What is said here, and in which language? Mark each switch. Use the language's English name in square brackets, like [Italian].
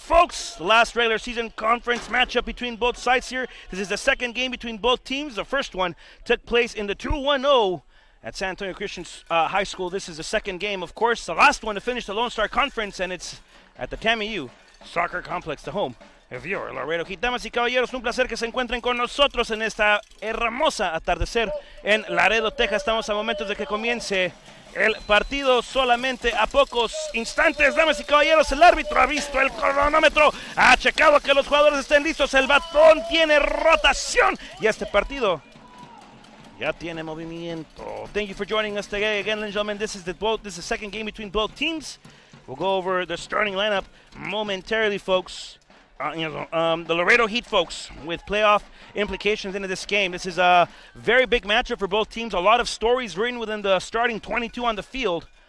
[English] Folks, the last regular season conference matchup between both sides here. This is the second game between both teams. The first one took place in the 2-1-0 at San Antonio Christian High School. This is the second game, of course, the last one to finish the Lone Star Conference, and it's at the TAMU Soccer Complex, the home of your Laredo Heat. [Spanish] Damas y caballeros, un placer que se encuentren con nosotros en esta hermosa atardecer en Laredo, Texas. Estamos a momentos de que comience el partido, solamente a pocos instantes. Damas y caballeros, el árbitro ha visto el cronómetro, ha checado que los jugadores estén listos, el batón tiene rotación y este partido ya tiene movimiento. [English] Thank you for joining us today. Again, ladies and gentlemen, this is the second game between both teams. We'll go over the starting lineup momentarily, folks. The Laredo Heat, folks, with playoff implications into this game. This is a very big matchup for both teams. A lot of stories written within the starting 22 on the field.